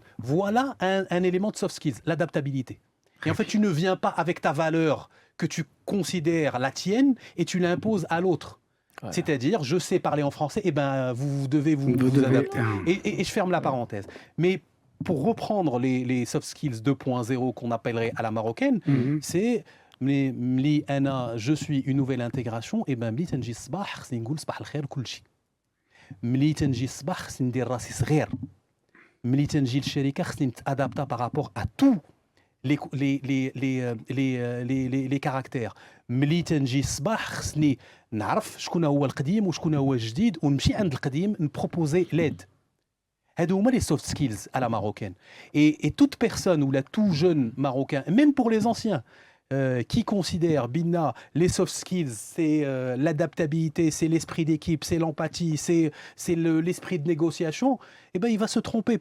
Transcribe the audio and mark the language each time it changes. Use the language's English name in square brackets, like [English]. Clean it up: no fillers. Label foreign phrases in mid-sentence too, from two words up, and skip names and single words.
[French] Voilà un élément de [English] soft skills, [French] l'adaptabilité. Et en fait, tu ne viens pas avec ta valeur que tu considères la tienne et tu l'imposes à l'autre. Voilà. C'est-à-dire, je sais parler en français, vous devez vous adapter. Et je ferme la parenthèse. Mais pour reprendre les [English] soft skills [French] 2.0 qu'on appellerait à la marocaine, c'est [Arabic] ملي أنا, [French] je suis une nouvelle intégration, [Arabic] ملي تنجي صباح، خصني نقول صباح الخير كلشي. ملي تنجي صباح، خصني ندير راسي صغير. ملي تنجي الشركة، خصني تادابتا [French] par rapport à tout. Les caractères. [Arabic] ملي تنجي الصباح خصني نعرف شكون هو القديم وشكون هو الجديد ونمشي عند القديم نبروبوزي ليد. هادو هما [French] les soft skills à la marocaine. Et toute personne ou tout jeune marocain, même pour les anciens, qui considère Binna, les [English] soft skills, [French] c'est l'adaptabilité, c'est l'esprit d'équipe, c'est l'empathie, c'est l'esprit de négociation, il va se tromper.